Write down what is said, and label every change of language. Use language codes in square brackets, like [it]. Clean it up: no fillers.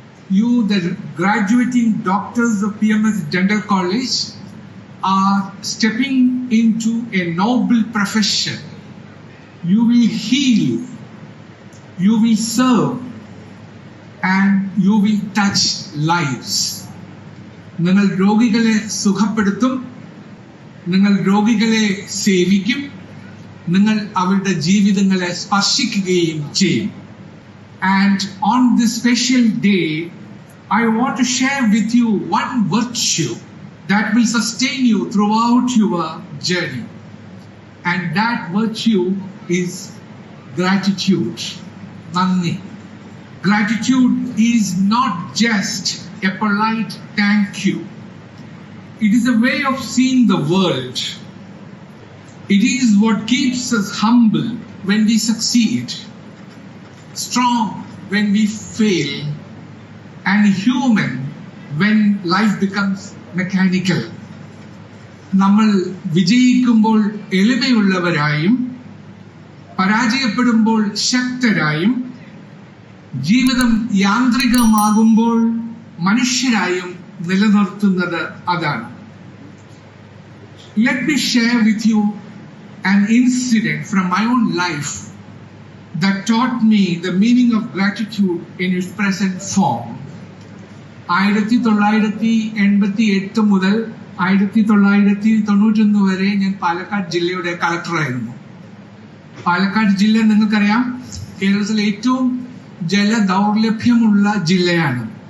[en] You, the graduating doctors of PMS Dental College, are stepping into a noble profession. You will heal, you will serve, and you will touch lives. [ml] നിങ്ങൾ രോഗികളെ സുഖപ്പെടുത്തും, നിങ്ങൾ രോഗികളെ സേവിക്കും, നിങ്ങൾ അവരുടെ ജീവിതങ്ങളെ സ്പർശിക്കുകയും ചെയ്യും. [en] And on this special day, I want to share with you one virtue that will sustain you throughout your journey. And that virtue is gratitude. Nandi. Gratitude is not just a polite thank you. It is a way of seeing the world. It is what keeps us humble when we succeed, strong when we fail, and human when life becomes mechanical. [ml] നമ്മൾ വിജയിക്കുമ്പോൾ എളിമയുള്ളവരായും പരാജയപ്പെടുമ്പോൾ ശക്തരായും ജീവിതം യാന്ത്രികമാകുമ്പോൾ മനുഷ്യരായും നിലനിർത്തുന്നത് അതാണ്. [en] Let me share with you an incident from my own life that taught me the meaning of gratitude in its present form. [ml] 1988 മുതൽ 1991 വരെ ഞാൻ പാലക്കാട് ജില്ലയുടെ കളക്ടറായിരുന്നു. പാലക്കാട് ജില്ല നിങ്ങൾക്കറിയാം, കേരളത്തിലെ ഏറ്റവും ജലദൗർലഭ്യമുള്ള ജില്ലയാണ്.